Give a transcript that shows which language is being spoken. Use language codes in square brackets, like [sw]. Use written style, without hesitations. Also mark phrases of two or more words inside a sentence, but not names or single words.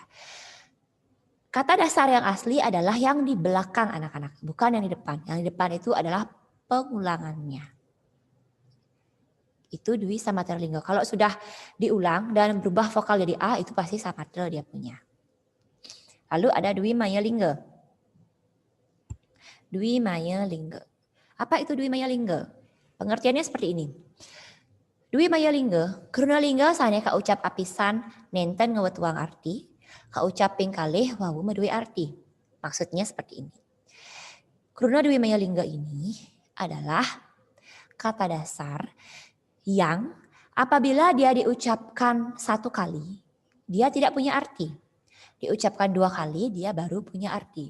[id] Kata dasar yang asli adalah yang di belakang anak-anak. Bukan yang di depan. Yang di depan itu adalah pengulangannya. Itu dwi samatra lingga. Kalau sudah diulang dan berubah vokal jadi A, itu pasti samatra dia punya. Lalu ada dwi maya lingga. Dwi maya lingga. Apa itu dwi maya lingga? Pengertiannya seperti ini. [ban] Dwi maya lingga, karena lingga sane kaucap apisan nenten ngewetuang arti, kaucap pingkalih wawu medui arti. [id] Maksudnya seperti ini. Karena dwi maya lingga ini adalah kata dasar yang apabila dia diucapkan satu kali, dia tidak punya arti. Diucapkan dua kali, dia baru punya arti.